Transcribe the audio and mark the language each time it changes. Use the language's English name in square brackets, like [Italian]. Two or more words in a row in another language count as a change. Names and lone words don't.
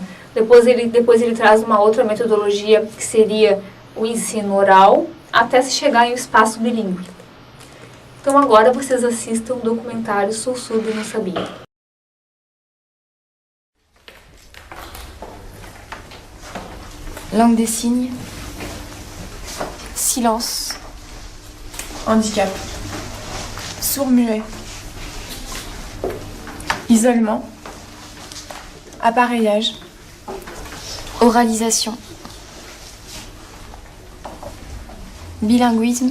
[Portuguese] Depois ele traz uma outra metodologia que seria o ensino oral, até se chegar em um espaço bilíngue. Então agora vocês assistam o documentário Sou Surdo e Não Sabia. [French] Langue des signes. Silence. Handicap. Sourd-muet. Isolement. Appareillage. Oralisation. Bilinguisme.